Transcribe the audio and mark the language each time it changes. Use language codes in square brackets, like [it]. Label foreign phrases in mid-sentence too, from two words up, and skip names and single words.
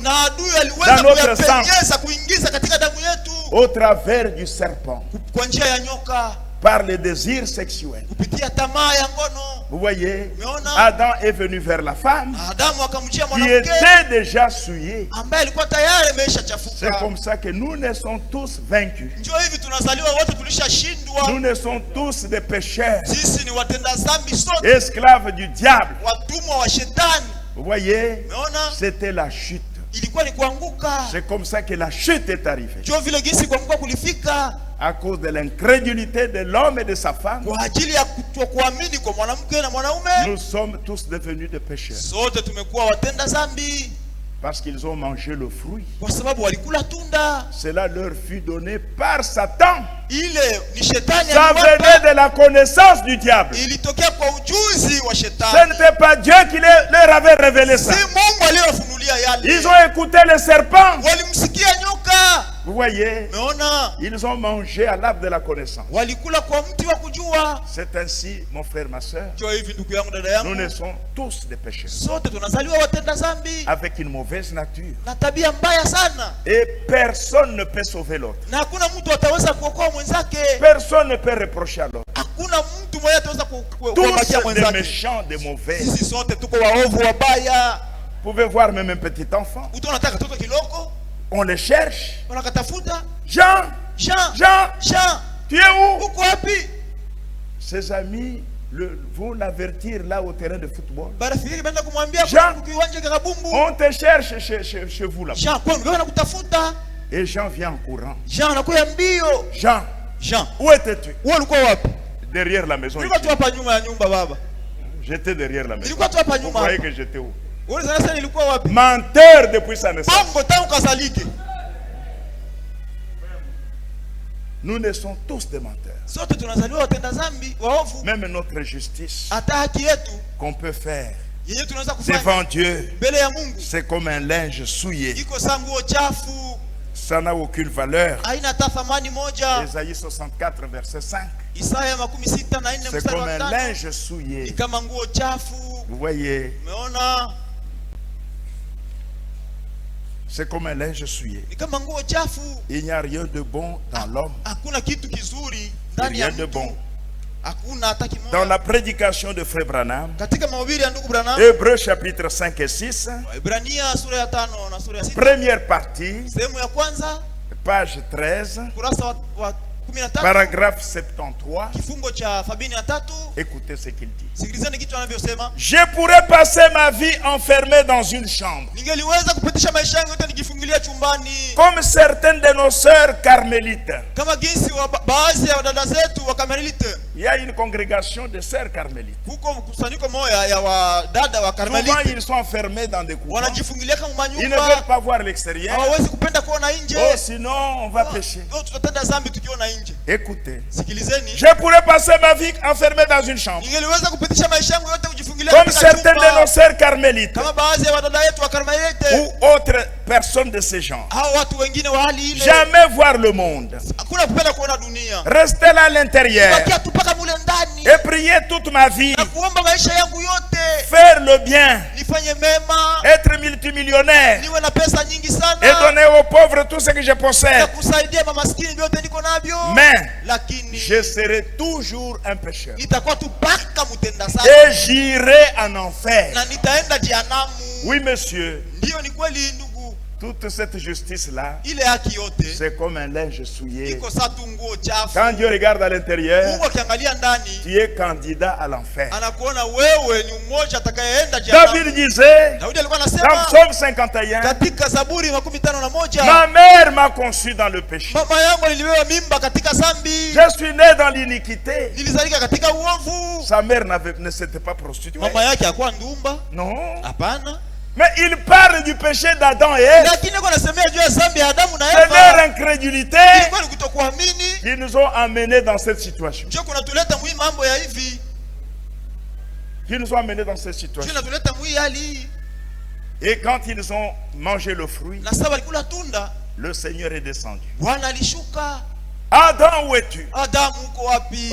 [sw] Na adui aliweza [fr] Dans notre [sw] kuyapenyeza kuingiza katika damu yetu [fr] au travers du serpent, [sw] kwa njia ya nyoka, [fr] par les désirs sexuels. [sw] kupitia tamaa ya ngono. [fr] Vous voyez, [sw] Umeona? [fr] Adam est venu vers la femme [sw] Adamu akamjia [fr] qui [sw] mwanamke [fr] était déjà souillée. [sw] ambaye alikuwa tayari ameisha [fr] C'est [sw] chafuka. [fr] comme ça que nous naissons tous vaincus. [sw] Njoo hivi tunazaliwa wote [fr] Nous [sw] tulishashindwa. [fr] naissons tous des pécheurs, [sw] Sisi ni watenda dhambi sote, [fr] esclaves du diable. [sw] watumwa wa shetani. [fr] Vous voyez, [sw] Umeona? [fr] c'était la chute. [sw] Ilikuwa ni kuanguka. [fr] C'est comme ça que la chute est arrivée. [sw] Njoo vile gisi kuanguka kulifika [fr] À cause de l'incrédulité de l'homme et de sa femme, [sw] kwa ajili ya kutokuamini kwa mwanamke na mwanaume. [fr] nous sommes tous devenus des pécheurs. [sw] Sote tumekuwa watenda dhambi [fr] Parce qu'ils ont mangé le fruit. [sw] kwa sababu walikula tunda. [fr] Cela leur fut donné par Satan. [sw] Ile ni shetani [fr] Ça [sw] aliwapa. [fr] venait de la connaissance du diable. [sw] Ilitokea kwa ujuzi wa [fr] Ce [sw] shetani. [fr] n'était pas Dieu qui leur avait révélé ça. [sw] Si Mungu aliyofunulia yale. [fr] Ils ont écouté le serpent. [sw] Walimsikia nyoka. [fr] Vous voyez, [sw] Umeona? [fr] ils ont mangé à l'arbre de la connaissance. [sw] Walikula kwa mti wa kujua. [fr] C'est ainsi, mon frère, ma soeur, [sw] Njoo hivi ndugu yangu, dada [fr] nous [sw] yangu, [fr] naissons tous des pécheurs. [sw] sote tunazaliwa watenda dhambi [fr] Avec une mauvaise nature. [sw] na tabia mbaya sana, [fr] Et personne ne peut sauver l'autre. [sw] na hakuna mtu ataweza kuokoa mwenzake. [fr] Personne ne peut reprocher à l'autre. [sw] Hakuna mtu mmoja ataweza [fr] Tous [sw] kuokoa [fr] des [sw] mwenzake. [fr] méchants, des mauvais. [sw] Sisi sote tuko waovu wabaya. [fr] Vous pouvez voir même un petit enfant. [sw] Utaona katoto kiloko [fr] On le cherche. [sw] wanakatafuta. [fr] Jean, Jean, Jean, Jean, tu es où? [sw] uko wapi? [fr] Ses amis vont l'avertir là au terrain de football. [sw] Barafiki baenda kumwambia Jean. kwa kiwanja cha kabumbu. [fr] On te cherche chez vous là. [sw] Jean, kwa nini wanakutafuta? [fr] Et Jean vient en courant. [sw] Jean anakuja mbio. [fr] Jean, Jean, où étais-tu? [sw] wewe ulikuwa wapi? [fr] Derrière la maison. [sw] Nilikuwa [fr] ici. [sw] tu hapa nyuma ya nyumba baba. [fr] J'étais derrière la maison. [sw] Nilikuwa tu hapa [fr] Vous [sw] nyuma. [fr] croyez que j'étais où? [sw] Wewe sasa nilikuwa wapi? [fr] Menteur depuis sa naissance. [sw] Bongo tangu kazalike. [fr] Nous naissons tous des menteurs. [sw] Sote tunazaliwa watenda dhambi, waovu. [fr] Même notre justice [sw] Hata haki yetu [fr] qu'on peut faire [sw] yenyewe tunaweza kufanya [fr] devant Dieu, [sw] mbele ya Mungu [fr] c'est comme un linge souillé. [sw] iko saa nguo chafu, [fr] Ça n'a aucune valeur. [sw] haina hata thamani moja. [fr] Ésaïe 64, verset 5. [sw] Isaya 64 [fr] C'est [sw] mstari [fr] comme [sw] wa [fr] un [sw] 5. [fr] linge [sw] Ni [fr] souillé. [sw] kama nguo chafu. [fr] Vous voyez, [sw] Umeona? [fr] c'est comme un linge souillé. [sw] Ni kama nguo chafu. [fr] Il n'y a rien de bon dans l'homme. [sw] Hakuna kitu kizuri ndani [fr] Rien [sw] ya [fr] de [sw] mtu. [fr] bon. [sw] Hakuna hata [fr] Dans [sw] kimoja. [fr] la prédication de Frère Branham, [sw] Katika mahubiri ya ndugu Branham, [fr] Hébreux chapitre 5 et 6, [sw] Ibrania sura ya 5 na sura ya 6, [fr] première partie, [sw] sehemu ya kwanza, [fr] page 13, [sw] kurasa wa 13, [fr] paragraphe 73. [sw] kifungo cha 73. [fr] Écoutez ce qu'il dit. [sw] Sikilizeni kitu anavyosema. [fr] Je pourrais passer ma vie enfermé dans une chambre, [sw] Ningeliweza kupitisha maisha yangu yote nikifungilia chumbani, [fr] comme certaines de nos sœurs carmélites. [sw] kama jinsi wa baadhi ya dada zetu wa Karmelite. [fr] Il y a une congrégation de sœurs carmélites. [sw] Huko mkusanyiko moja ya wadada wa [fr] Souvent, [sw] Karmelite [fr] ils sont enfermés dans des couvents. [sw] wanajifungilia kama [fr] Ils ne veulent [sw] manyumba, [fr] pas voir l'extérieur. [sw] hawawezi kupenda kuona nje. [fr] Oh, sinon, on va pécher. [sw] Oh, tutatenda dhambi tukiona nje. [fr] Écoutez. [sw] Sikilizeni. [fr] Je pourrais passer ma vie enfermé dans une chambre, [sw] Ningeliweza kupitisha maisha yangu yote kujifungilia [fr] comme [sw] katika [fr] certaines de nos sœurs carmélites [sw] kama baadhi ya wadada yetu wa Karmelite [fr] ou autres personnes de ce genre. [sw] hao watu wengine wa hali ile, [fr] Jamais voir le monde. [sw] hakuna kupenda kuona dunia, [fr] Rester là à l'intérieur [sw] bakia tupaka mule ndani [fr] et prier toute ma vie. [sw] na kuomba maisha yangu yote [fr] Faire le bien. [sw] nifanye mema, [fr] Être multimillionnaire. [sw] niwe na pesa nyingi sana [fr] Et donner aux pauvres tout ce que je [sw] na [fr] possède. [sw] kusaidia mamaskini vyote niko navyo, [fr] Mais [sw] lakini [fr] je serai toujours un pécheur. [sw] nitakuwa tu paka mtenda [fr] Et [sw] sana [fr] j'irai en enfer. [sw] na nitaenda jehanamu. [fr] Oui, monsieur. [sw] Ndiyo, ni kweli ndugu, [fr] Toute cette justice-là, [sw] ile haki yote [fr] c'est comme un linge souillé. [sw] iko saa tu nguo chafu. [fr] Quand Dieu regarde à l'intérieur, [sw] Mungu akiangalia ndani [fr] tu es candidat à l'enfer. [sw] anakuona wewe ni mmoja atakayeenda jehanamu. [fr] David disait, [sw] Daudi alikuwa [fr] dans [sw] anasema [fr] Psaume 51, [sw] katika Zaburi 51, [fr] ma mère m'a conçu dans le péché. [sw] mama yangu alibeba mimba katika dhambi, [fr] Je suis né dans l'iniquité. [sw] nilizalika katika uovu. [fr] Sa mère ne s'était pas prostituée. [sw] Mama yake hakuwa ndumba, [fr] Non. [sw] hapana, [fr] Mais il parle du péché d'Adam et Ève. [sw] lakini alikuwa anasemea juu ya dhambi ya Adamu na [fr] C'est leur [sw] Eva. [fr] incrédulité [sw] Ilikuwa ni kutokuamini [fr] qui nous ont amenés dans cette situation. [sw] ndio kunatuleta mwi mambo ya hivi, [fr] Qui nous ont amenés dans cette [sw] ndio [fr] situation. [sw] natuleta mwi hali hii. [fr] Et quand ils ont mangé le fruit, [sw] Na sasa walikula tunda, [fr] le Seigneur est descendu. [sw] Bwana alishuka. [fr] Adam, où es-tu? [sw] Adamu uko wapi?